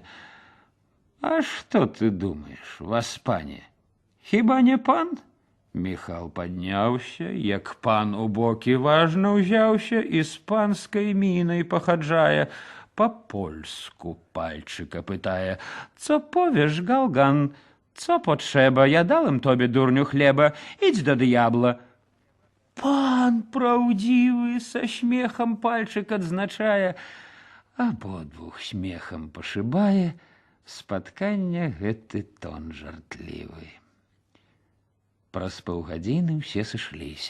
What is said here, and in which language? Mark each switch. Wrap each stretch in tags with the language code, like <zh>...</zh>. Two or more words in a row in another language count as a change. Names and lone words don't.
<be>А што ты думаеш, васпане? Хіба не пан? Міхал падняўся, як пан у бокі важна ўзяўся і з панскай мінай пахаджае. По-польску пальчика пытае.</be> <pl>Co powiesz, Gałgan? Co potrzeba? Ja dałem tobie, durniu, chleba. Idź do diabla.</pl> <be>Пан праўдзівы, са смехам пальчык адзначае, абодвух смехам пашыбае, спаткання гэты тон жартлівы. Праз паўгадзіны ўсе сышліся.</be>